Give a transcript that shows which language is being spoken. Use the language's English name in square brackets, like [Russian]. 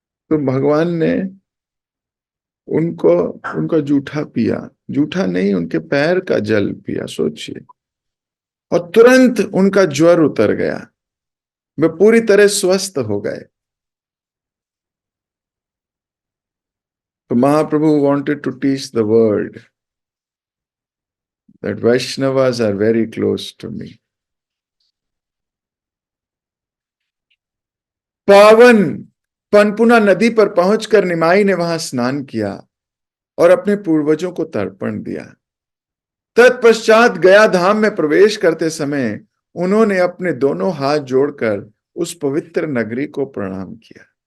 [Hindi] तो भगवान ने उनको उनका जूठा पिया, जूठा नहीं उनके पैर का जल पिया, सोचिए। और तुरंत उनका ज्वर उतर गया, वे पूरी तरह स्वस्थ हो गए। [English] तो Mahaprabhu wanted to teach the world that Vaishnavas are very close to me. [Hindi] पावन पनपुना नदी पर पहुंचकर निमाई ने वहां स्नान किया और अपने पूर्वजों को तर्पण दिया। तत्पश्चात गया धाम में प्रवेश करते समय उन्होंने अपने दोनों हाथ जोड़कर उस पवित्र नगरी को प्रणाम किया।